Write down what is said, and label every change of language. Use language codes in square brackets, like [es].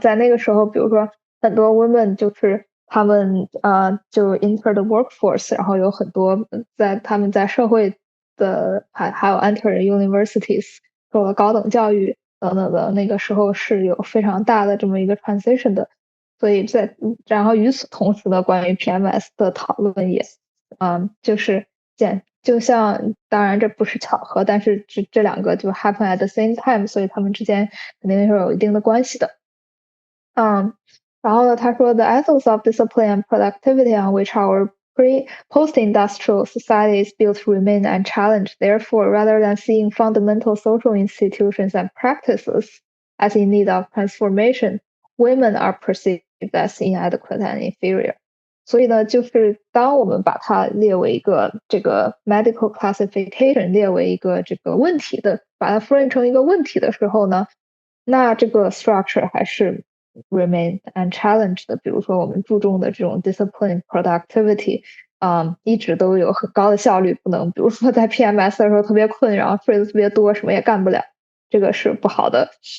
[zh] 在那个时候，比如说很多 women 就是他们就 [en] enter the workforce， [zh] 然后有很多他们在社会的还有 [en] enter universities [zh] 受了高等教育等等的，那个时候是有非常大的这么一个 transition 的。所以然后与此同时呢，关于 PMS 的讨论也就是就像当然这不是巧合，但是这两个就 [en] happen at the same time， [zh] 所以他们之间肯定是有一定的关系的。然后呢，他说 [en] The ethos of discipline and productivity on which our post-industrial society is built remain unchallenged. Therefore, rather than seeing fundamental social institutions and practices as in need of transformation, women are perceived as inadequate and inferior. [zh] 所以呢，就是当我们把它列为一个这个 medical classification， 列为一个这个问题的，把它 frame 成一个问题的时候呢，那这个 structure 还是 [en] remain unchallenged [zh] 的。比如说我们注重的这种 discipline productivity， 一直都有很高的效率，不能比如说在 PMS 的时候特别困，然后睡得特别多，什么也干不了，这个是不好的。